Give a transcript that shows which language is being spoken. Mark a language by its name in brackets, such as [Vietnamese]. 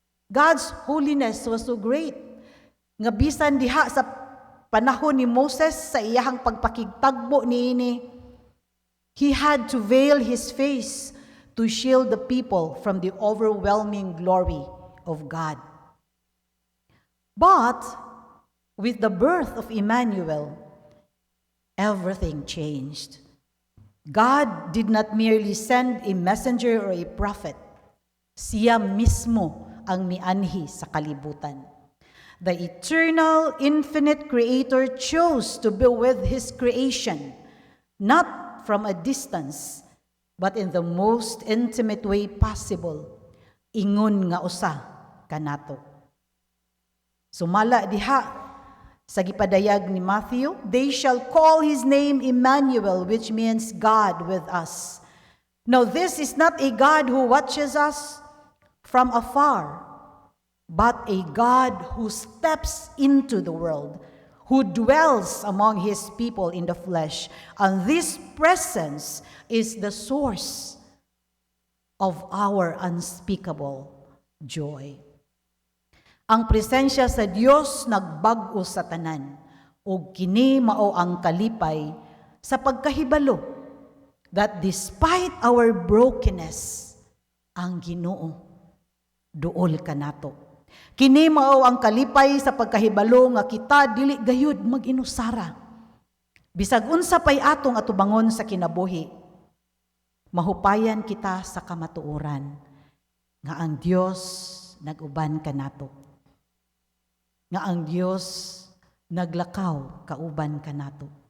[English] God's holiness was so great, [Cebuano] nga bisan diha sa panahon ni Moses sa iyahang pagpakigtagbo niini, [English] He had to veil His face to shield the people from the overwhelming glory of God. But with the birth of Emmanuel, everything changed. God did not merely send a messenger or a prophet. [Cebuano] Siya mismo ang mianhi sa kalibutan. [English] The eternal, infinite Creator chose to be with His creation, not from a distance, but in the most intimate way possible. [Cebuano] Ingon nga usa kanato. Sumala diha sa gipadayag ni Matthew, [English] they shall call His name Emmanuel, which means God with us. Now, this is not a God who watches us from afar. but a God who steps into the world, who dwells among his people in the flesh. And this presence is the source of our unspeakable joy. [Cebuano] Ang presensya sa Dios nagbag-o sa tanan, ug kini mao ang kalipay sa pagkahibalo [English] that despite our brokenness, [Cebuano] ang Ginoo duol kanato. Kini mao ang kalipay sa pagkahibalo nga kita dili gayud mag-inusara. Bisag unsa pay atong atubangon sa kinabuhi, mahupayan kita sa kamatuoran nga ang Dios nag-uban kanato. Nga ang Dios naglakaw kauban kanato.